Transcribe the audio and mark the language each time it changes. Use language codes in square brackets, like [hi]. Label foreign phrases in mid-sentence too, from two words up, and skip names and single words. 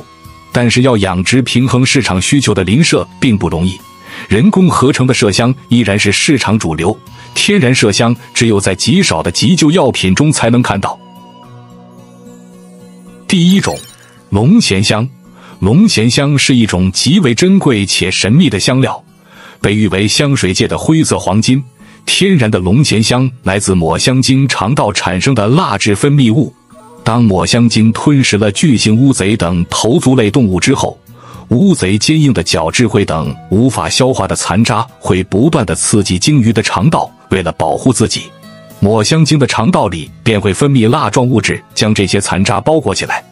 [zh] 但是要養殖平衡市場需求的林麝並不容易，人工合成的麝香依然是市場主流，天然麝香只有在極少的急救藥品中才能看到。第一种，龍涎香。龍涎香是一種極為珍貴且神秘的香料，被譽為香水界的灰色黃金。天然的龍涎香來自抹香鯨腸道產生的蠟質分泌物。當抹香鯨吞食了巨型烏賊等頭足類動物之後，烏賊堅硬的角質會等無法消化的殘渣會不斷地刺激鯨魚的腸道，為了保護自己，抹香鯨的腸道裡便會分泌蠟狀物質，將這些殘渣包裹起來。